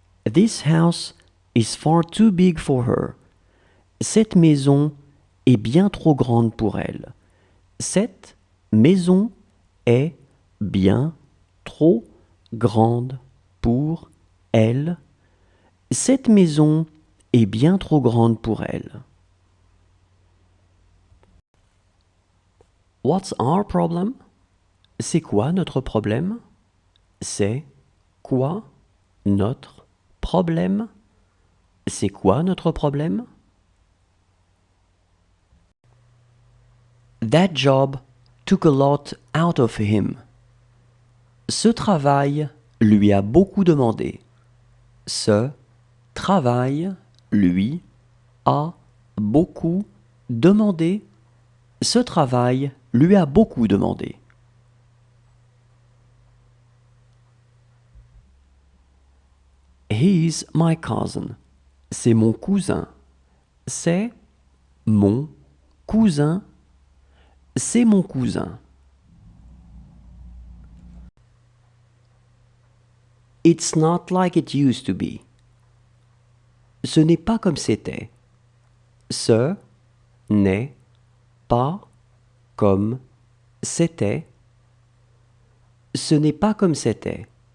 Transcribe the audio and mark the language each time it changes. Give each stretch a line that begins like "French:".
English: This house is far too big for her.
French: Cette maison est bien trop grande pour elle. Cette maison est bien trop grande pour elle. Cette maison est bien trop grande pour elle.
English: What's our problem?
French: C'est quoi notre problème? C'est quoi notre problème? C'est quoi notre problème?
English: That job took a lot out of him.
French: Ce travail lui a beaucoup demandé. Ce travail lui a beaucoup demandé. Ce travail lui a beaucoup demandé.
English: He's my cousin.
French: C'est mon cousin. C'est mon cousin. C'est mon cousin.
English: It's not like it used to be.
French: Ce n'est pas comme c'était. Ce n'est pas comme c'était. Ce n'est pas comme c'était.